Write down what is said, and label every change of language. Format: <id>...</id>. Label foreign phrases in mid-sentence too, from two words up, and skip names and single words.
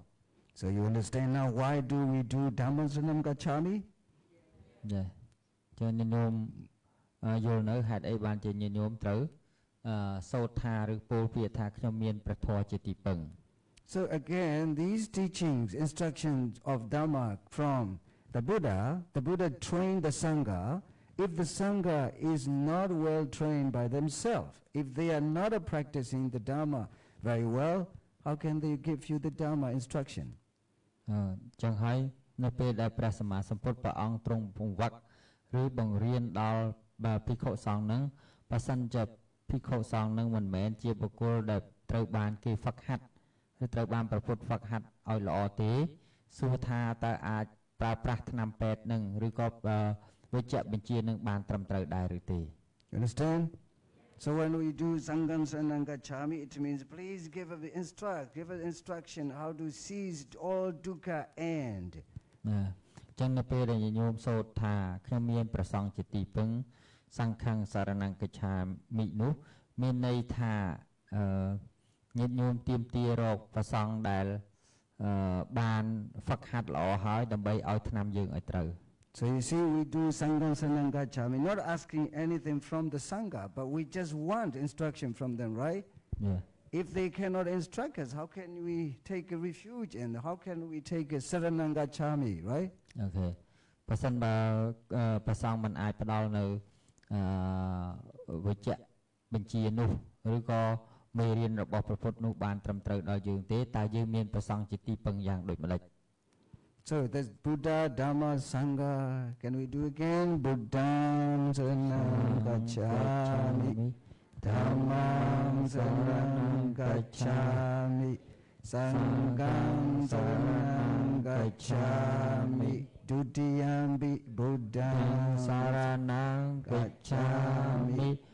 <en>So you understand now why do we do</en> <pi>Dhammam Saranam Gacchami?</pi> <km>ចាចឹងញាតិញោមយល់នៅហេតុអីបានជាញាតិញោមត្រូវសូត្រថាឬពោលពាក្យថាខ្ញុំមានព្រះធម៌ជាទីពឹង</km> <en>So again, these teachings, instructions of Dhamma from the Buddha trained the Sangha. If the Sangha is not well trained by themselves, if they are not practicing the Dhamma very well, how can they give you the Dhamma instruction?</en> <km>ចឹងហើយនៅពេលដែលព្រះសម្មាសម្ពុទ្ធព្រះអង្គទ្រង់ពង្វឹកឬបង្រៀនដល់ភិក្ខុសង្ឃនឹងបើសិនជាភិក្ខុសង្ឃនឹងមិនមែនជាបុគ្គលដែលត្រូវបានគេហ្វឹកហាត់ឬត្រូវបានប្រពុតហ្វឹកហាត់ឲ្យល្អទេសួរថាតើអាចប្រើប្រាស់ថ្នាំពេទ្យនឹងឬក៏វិជ្ជបញ្ជានឹងបានត្រឹមត្រូវដែរឬទេ</km> <en>You understand? So when we do</en> <pi>Sangham Saranam Gacchami,</pi> <en>it means please give us instruction how to cease all dukkha and.</en> <km>ចឹងនៅពេលដែលញោមសូត្រថាខ្ញុំមានព្រះសង្ឃជាទីពឹងសង្ឃังសារណង្កច្ឆាមិនោះមានន័យថាញាតិញោមទាមទាររកព្រះសង្ឃដែលបានហ្វឹកហាត់ល្អហើយដើម្បីឲ្យថ្នាំយើងឲ្យត្រូវ</km> <en>So you see, we do</en> <pi>Sangham Saranam Gacchami,</pi> <en>not asking anything from the Sangha, but we just want instruction from them, right? Yeah. If they cannot instruct us, how can we take a refuge and how can we take a</en> <pi>Saranam Gacchami,</pi> <en>right? Okay.</en> <km>បើសិនបើព្រះសង្ឃមិនអាចផ្ដល់នៅវិជ្ជបញ្ជានោះឬក៏មេរៀនរបស់ព្រះពុទ្ធនោះបានត្រឹមត្រូវដល់យើងទេតើយើងមានព្រះសង្ឃជាទីពឹងយ៉ាងដូចម្ដេច</km> <en>So there's Buddha, Dhamma, Sangha. Can we do again?</en> <pi>Buddham Saranam Gacchami, Dhammam Saranam Gacchami, Sangham Saranam Gacchami, Dutiyampi Buddham Saranam Gacchami,</pi>